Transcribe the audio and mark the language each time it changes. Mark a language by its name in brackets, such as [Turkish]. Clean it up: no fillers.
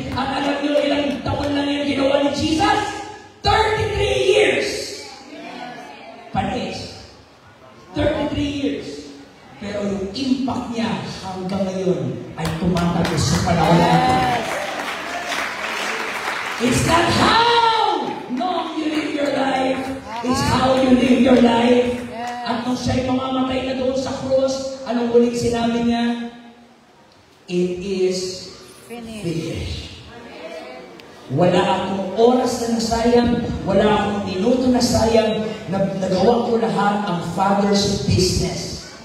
[Filipino] At alam niyo ilang taon lang yung ginawa ni Jesus? [English] 33 years! [Filipino] Panis. 33 years. Pero yung impact niya hanggang ngayon ay tumatagal sa panahon natin. [English] It's not how long you live your life. It's how you live your life. [Filipino] At nung siya'y mamamatay na doon sa cross, anong uling sinabi niya? [English] It is finished. [Filipino] Wala akong oras na nasayang, wala akong minuto na sayang, nagawa ko lahat ang Father's business.